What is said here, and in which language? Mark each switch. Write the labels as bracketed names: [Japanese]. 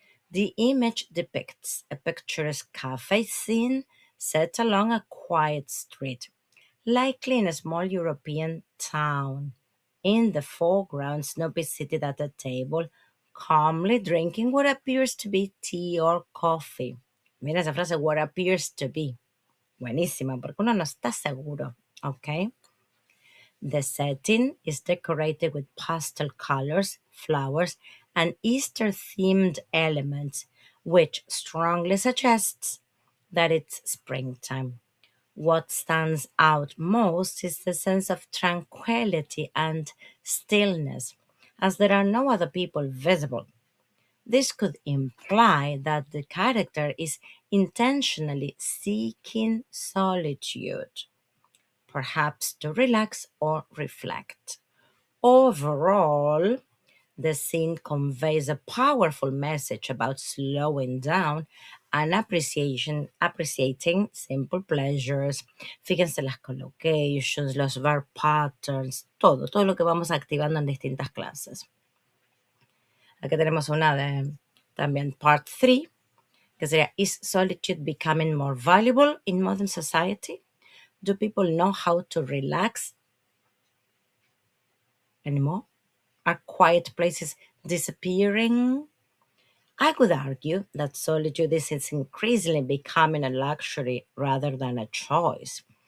[English] The image depicts a picturesque cafe scene set along a quiet street, likely in a small European town. In the foreground, Snoopy is seated at a table, calmly drinking what appears to be tea or coffee. [Spanish] Mira esa frase, [English] what appears to be. [Spanish] Buenísima, porque uno no está seguro, ¿ok? [English] The setting is decorated with pastel colors, flowers, and Easter-themed elements, which strongly suggests that it's springtime. What stands out most is the sense of tranquility and stillness, as there are no other people visible. This could imply that the character is intentionally seeking solitude, perhaps to relax or reflect. Overall, the scene conveys a powerful message about slowing down and appreciating simple pleasures. [Spanish] Fíjense las collocations, los verb patterns, todo lo que vamos activando en distintas clases. Aquí tenemos una de también part 3, que sería, [English] is solitude becoming more valuable in modern society? Do people know how to relax anymore? Are quiet places disappearing? I would argue that solitude is increasingly becoming a luxury rather than a choice.